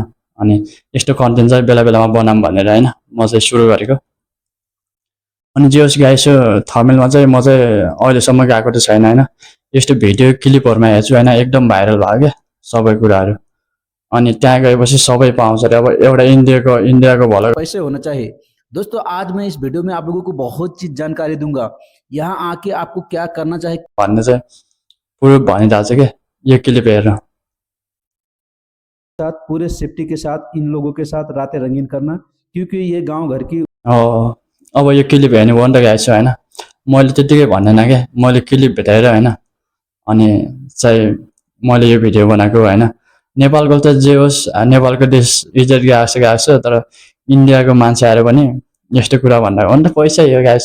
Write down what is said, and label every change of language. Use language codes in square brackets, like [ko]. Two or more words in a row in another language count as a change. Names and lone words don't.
[ne] अनि यस्तो कन्टेन्ट चाहिँ बेला बेलामा बनाम भनेर हैन म चाहिँ सुरु गरेको। अनि जे होस् गाइस, थमेलमा चाहिँ म चाहिँ अहिलेसम्म गएको त छैन हैन। यस्तो भिडियो क्लिपहरुमा हेर्छु हैन, एकदम भाइरल भयो के सबै कुराहरु। अनि त्यहाँ गएपछि सबै पाउँछ रे। अब एउटा इन्डियाको भलो [hi] पैसे होना चाहिए। दोस्तों आज मैं इस वीडियो में आप लोगों को बहुत चीज जानकारी दूंगा। यहाँ आके आपको क्या करना चाहिए [ne] भन्ने चाहिँ पुरो भनिरहेको छ के यो क्लिप हेरेर। [hi] साथ पूरे सेफ्टी के साथ इन लोगों के साथ रातें रंगीन करना, क्योंकि ये गांव घर की [ne] अब यो क्लिप हेर्नु भयो नि त गाइस हैन। मैले त्यतिकै भन्दैन के, मैले क्लिप भेटाएर हैन अनि चाहिँ मैले यो भिडियो बनाएको हैन। नेपालको त जे होस्, नेपालको देश इज्जत गएको छ, तर इन्डियाको मान्छे आएर पनि यस्तो कुरा भन्दा अन्त पैसा हो गाइस।